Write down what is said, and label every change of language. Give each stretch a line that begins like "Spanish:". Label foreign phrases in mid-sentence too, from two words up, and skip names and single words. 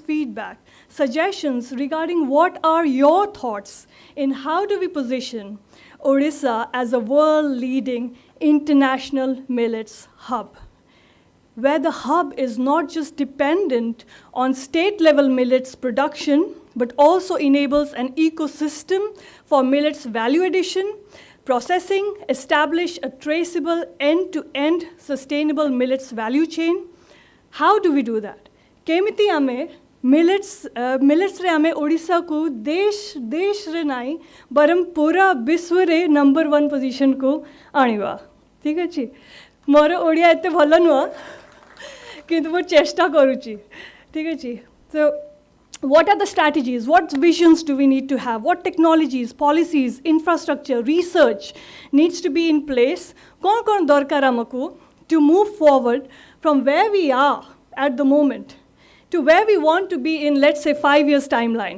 English: feedback, suggestions regarding what are your thoughts in how do we position Orissa as a world-leading international millets hub, where the hub is not just dependent on state-level millets production, but also enables an ecosystem for millets value addition, processing, establish a traceable end-to-end sustainable millets value chain. How do we do that?
Odia: କେମିତି ଆମେ millets ରେ ଆମେ Odisha କୁ ଦେଶ ରେ ନାଇ ବାରମ ପୁରା ବିଶ୍ୱ ରେ number 1 position କୁ ଆଣିବା. ଠିକ ଅଛି ମୋର ଓଡ଼ିଆ ଏତେ ଭଲ ନୁଆ କିନ୍ତୁ ମୋ ଚେଷ୍ଟା କରୁଛି ଠିକ ଅଛି.
English: So what are the strategies? What visions do we need to have? What technologies, policies, infrastructure, research needs to be in place?
Odia: କଣ ଦରକାର ଆମକୁ
English: to move forward from where we are at the moment to where we want to be in, let's say, 5 years timeline.